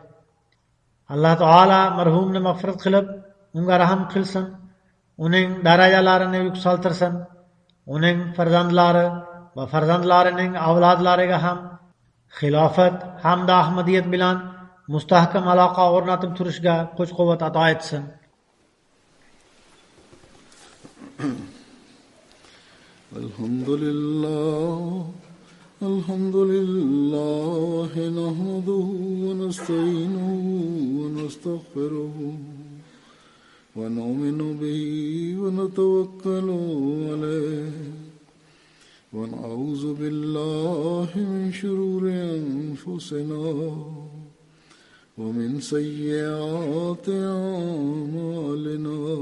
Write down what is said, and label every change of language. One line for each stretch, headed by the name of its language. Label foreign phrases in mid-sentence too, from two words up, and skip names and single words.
Uzbek: Alloh taolo marhumni mag'firat qilib, unga rahim qilsin, uning darajalarini yuksaltirsin, uning farzandlari va farzandlarining avlodlariga ham xilofat hamda ahmadiyat bilan mustahkam aloqa o'rnatib turishga kuch-quvvat ato etsin.
Arabic: الحمد لله نحمده ونستعينه ونستغفره ونؤمن به ونتوكل عليه ونعوذ بالله من شرور أنفسنا ومن سيئات أعمالنا